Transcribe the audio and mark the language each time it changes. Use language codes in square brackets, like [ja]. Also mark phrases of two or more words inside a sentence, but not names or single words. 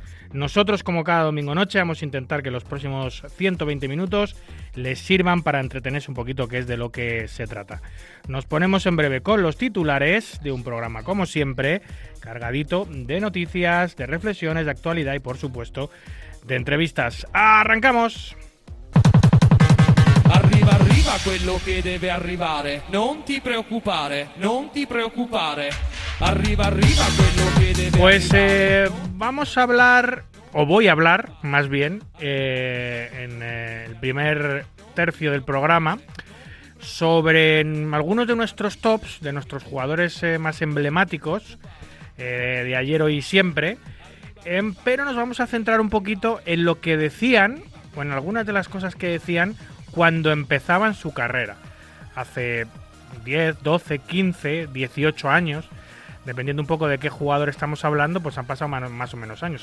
[es] Nosotros, como cada domingo noche, vamos a intentar que los próximos 120 minutos les sirvan para entretenerse un poquito, que es de lo que se trata. Nos ponemos en breve con los titulares de un programa, como siempre, cargadito de noticias, de reflexiones, de actualidad y, por supuesto, de entrevistas. ¡Arrancamos! [it] Arriva, arriva quello che deve arrivare. Non ti preoccupare, non ti preoccupare. Arriva, arriva quello che debe arrivare. [es] Vamos a hablar, o voy a hablar, más bien, en el primer tercio del programa, sobre algunos de nuestros tops, de nuestros jugadores más emblemáticos, de ayer, hoy y siempre, pero nos vamos a centrar un poquito en lo que decían, o en algunas de las cosas que decían cuando empezaban su carrera, hace 10, 12, 15, 18 años, dependiendo un poco de qué jugador estamos hablando, pues han pasado más o menos años.